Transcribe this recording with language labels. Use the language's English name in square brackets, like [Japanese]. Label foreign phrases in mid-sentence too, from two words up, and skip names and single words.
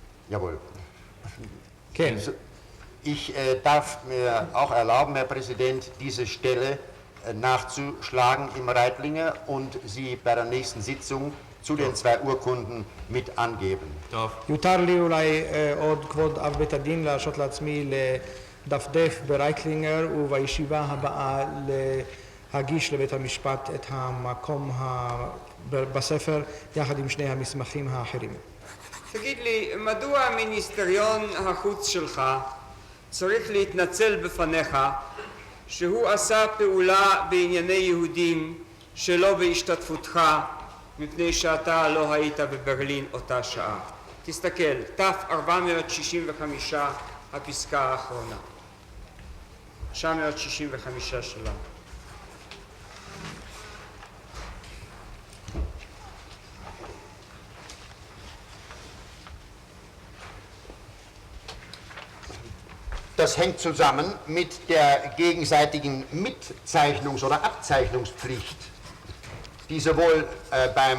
[German] Jawohl. [Hebrew] כן. [German] Ich darf mir auch erlauben, Herr Präsident, diese Stelle nachzuschlagen im Reitlinger und sie bei der nächsten Sitzung zu den 2 Urkunden mit angeben. [Hebrew] יותר לי אולי עוד כבוד אב בית הדין להרשות לעצמי לדפדף ברייטלינגר ובישיבה הבאה להגיש לבית המשפט את המקום בספר יחד עם שני המסמכים האחרים. תגיד לי, מדוע מיניסטריון החוץ שלך צריך להתנצל בפניך שהוא עשה פעולה בענייני יהודים שלא בהשתתפותך מפני שאתה לא היית בברלין אותה שעה? תסתכל, ת465 הפסקה האחרונה. 965 שלה. [German] Das hängt zusammen mit der gegenseitigen Mitzeichnungs- oder Abzeichnungspflicht, die sowohl beim